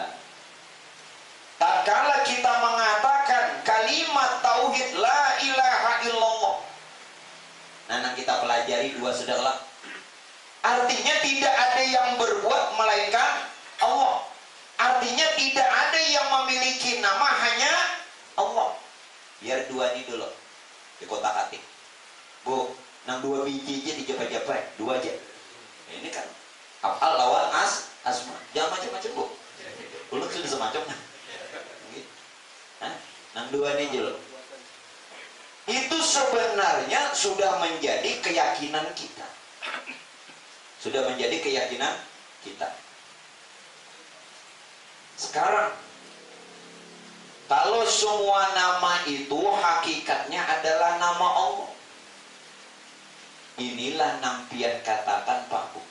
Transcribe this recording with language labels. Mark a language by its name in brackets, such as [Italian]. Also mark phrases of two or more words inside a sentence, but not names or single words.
[Indonesian] Tatkala kita mengatakan kalimat tauhid [Arabic] لا إله إلا الله, [Indonesian] nah kita pelajari dua sudahlah. Artinya tidak ada yang berbuat melainkan Allah. Artinya tidak ada yang memiliki nama, hanya Allah. Biar dua ini dulu di kotak atik. Bu, [Banjar] nang dua biji aja dijepret-jepret, dua aja. Ini kan afal lawan asma. [Indonesian] Jangan macam-macam Bu. [Banjar] Dulu sudah semacam. Nang dua ini aja loh. [Indonesian] Itu sebenarnya sudah menjadi keyakinan kita. Sudah menjadi keyakinan kita. Sekarang kalau semua nama itu hakikatnya adalah nama Allah, inilah nampian katakan Pak Bu.